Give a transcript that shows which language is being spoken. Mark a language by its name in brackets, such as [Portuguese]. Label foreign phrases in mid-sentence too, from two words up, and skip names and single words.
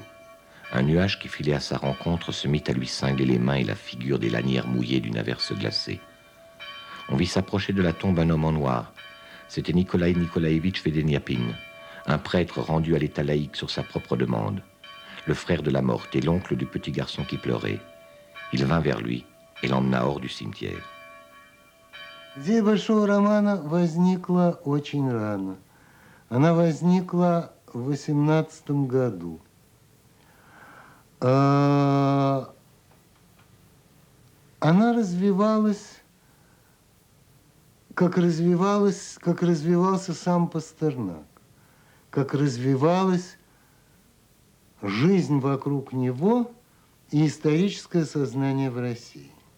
[French] Un nuage qui filait à sa rencontre se mit à lui cingler les mains et la figure des lanières mouillées d'une averse glacée. On vit s'approcher de la tombe un homme en noir. C'était Nikolaï Nikolaïevitch Vedeniapine, un prêtre rendu à l'état laïque sur sa propre demande, le frère de la morte et l'oncle du petit garçon qui pleurait. Il vint vers lui et l'emmena hors du cimetière. [Russian] Идея большого романа возникла очень рано. Она возникла в 18 году. Она развивалась, как развивался сам Пастернак, как развивалась жизнь вокруг него и историческое сознание в России.